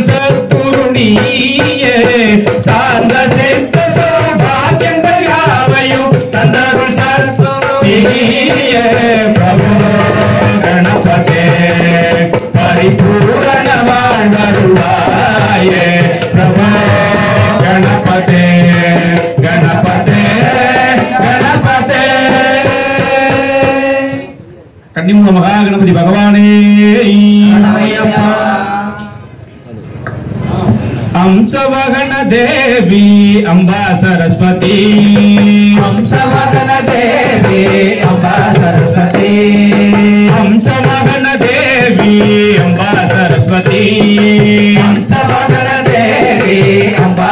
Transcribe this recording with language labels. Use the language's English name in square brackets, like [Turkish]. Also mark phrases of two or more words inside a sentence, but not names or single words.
[Tamil] சத்குருணியே சார்ந்த சித்த சௌபாகியங்கள் யாவையும் தந்தருள் சத்குருணியே பிரபு கணபதே பரிபூரண வாழ்வருள்வாயே பிரபு கணபதே கணபதே கணபதே கன்னிமூல மகாகணபதி பகவானே [Sanskrit] हंसवहन देवी अंबा सरस्वती हंसवहन देवी अंबा सरस्वती हंसवहन देवी अंबा सरस्वती हंसवहन देवी अंबा